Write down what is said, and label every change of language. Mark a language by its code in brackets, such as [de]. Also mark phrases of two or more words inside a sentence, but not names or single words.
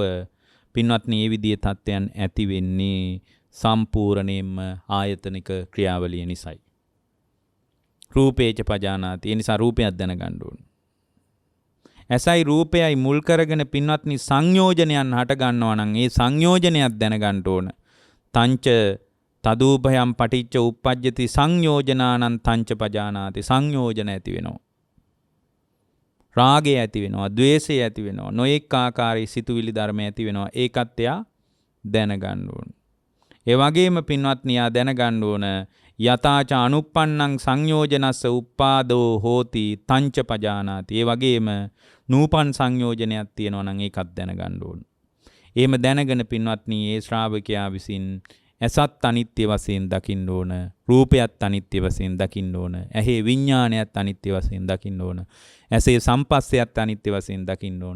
[si] පින්වත්නි, මේ විදිහේ තත්ත්වයන් ඇති වෙන්නේ සම්පූර්ණයෙන්ම ආයතනික ක්‍රියාවලිය නිසායි. [pi] රූපේච පජානාති. [si] ඒ නිසා රූපයක් දැනගන්න ඕන. ඇසයි රූපයයි මුල් කරගෙන පින්වත්නි සංයෝජනයන් හට ගන්නවා නම් ඒ සංයෝජනයක් දැනගන්න ඕන. [pi] තංච තදූපයම් පටිච්ච උප්පජ්ජති සංයෝජනානං තංච පජානාති. [si] සංයෝජන ඇති වෙනවා. රාගය ඇති වෙනවා. ද්වේෂය ඇති වෙනවා. නොඑක ආකාරයේ සිතුවිලි ධර්ම ඇති වෙනවා. ඒකත් එයා දැනගන්න ඕන. ඒ වගේම පින්වත්නි යා දැනගන්න ඕන [pi] යතාච අනුප්පන්නං සංයෝජනස්ස උප්පාදෝ හෝති තංච පජානාති. [si] ඒ වගේම නූපන් සංයෝජනයක් තියෙනවා නම් ඒකත් දැනගන්න ඕන. එහෙම දැනගෙන පින්වත්නි ඒ ශ්‍රාවකයා විසින් ඇසත් අනිත්‍ය වශයෙන් දකින්න ඕන, රූපයත් අනිත්‍ය වශයෙන් දකින්න ඕන, ඇහි විඥානයත් අනිත්‍ය වශයෙන් දකින්න ඕන, ඇසේ සම්පස්සයත් අනිත්‍ය වශයෙන් දකින්න ඕන.